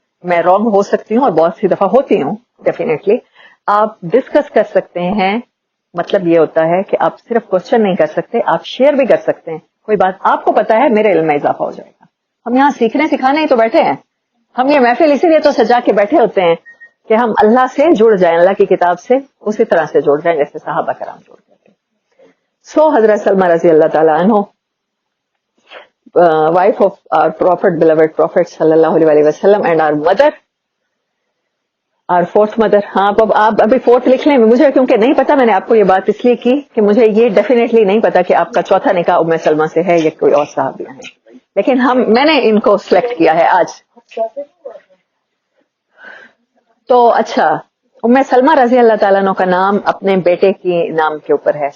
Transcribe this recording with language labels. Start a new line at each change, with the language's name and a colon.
Urdu: میں رانگ ہو سکتی ہوں اور بہت سی دفعہ ہوتی ہوں ڈیفینیٹلی. آپ ڈسکس کر سکتے ہیں, مطلب یہ ہوتا ہے کہ آپ صرف کوشچن نہیں کر سکتے, آپ شیئر بھی کر سکتے ہیں. کوئی بات آپ کو پتا ہے, میرے علم میں اضافہ ہو جائے گا. ہم یہاں سیکھنے سکھانے ہی تو بیٹھے ہیں. ہم یہ محفل اسی لیے تو سجا کے بیٹھے ہوتے ہیں کہ ہم اللہ سے جڑ جائیں, اللہ کی کتاب سے اسی طرح سے جڑ جائیں جیسے صحابہ کرام جڑ گئے تھے.
English: So حضرت سلمہ رضی اللہ تعالیٰ عنہ, wife of our prophet, beloved prophet sallallahu alaihi wasallam, and our mother, our 4th mother.
Urdu: ہاں آپ ابھی 4th لکھ لیں, مجھے کیونکہ نہیں پتا, میں نے آپ کو یہ بات اس لیے کی کہ مجھے یہ ڈیفینیٹلی نہیں پتا کہ آپ کا چوتھا نکاح ام سلمہ سے ہے یا کوئی اور صحابیہ ہیں, لیکن میں نے ان کو سلیکٹ کیا ہے آج. تو اچھا, ام سلمہ رضی اللہ تعالیٰ عنہ کا نام اپنے بیٹے کی نام کے اوپر ہے.